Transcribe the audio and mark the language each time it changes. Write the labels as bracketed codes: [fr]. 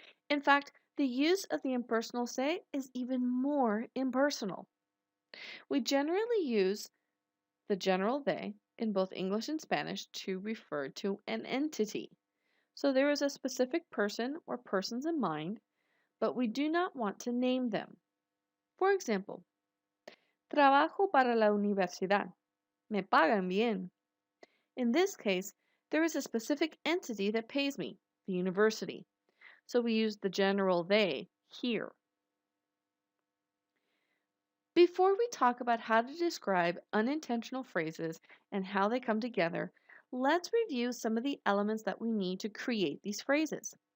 [en] In fact, the use of the impersonal se is even more impersonal. We generally use the general they in both English and Spanish to refer to an entity. So there is a specific person or persons in mind, but we do not want to name them. For example, [es] trabajo para la universidad. Me pagan bien. [en] In this case, there is a specific entity that pays me, the university. So we use the general they here. Before we talk about how to describe unintentional phrases and how they come together, let's review some of the elements that we need to create these phrases.